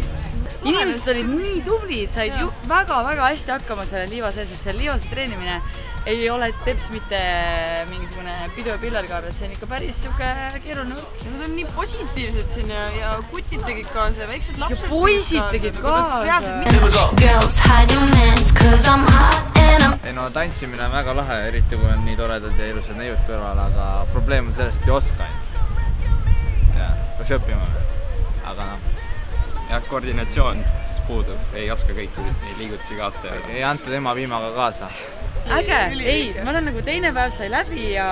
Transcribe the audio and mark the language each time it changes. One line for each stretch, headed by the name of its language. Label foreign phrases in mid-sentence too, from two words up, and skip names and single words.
Estonian: Inimesed olid nii tublid, said väga hästi hakkama selle liiva sees, et selle liivase treenimine ei ole teps mitte mingisugune pidu ja pillarkaar, et see on ikka päris siuke keeruline võrk. Nad on nii positiivsed siin ja kutid tegid kaasa ja väiksed lapsed ja poisid tegid kaasa.
English: Girls hide your mans cause I'm hot and I'm...
Estonian: Ei no tantsimine on väga lahe, eriti kui on nii toredad ja ilusad neiud kõrval, aga probleem on sellest, et ei oska ainult. Ja, peaks õppima. Aga noh. Jah, koordinatsioon puudub, ei oska kõiki liigutusi kaasa teha. Ei anta tema viimaga kaasa. Äge, ei, ma olen nagu teine päev sai läbi ja...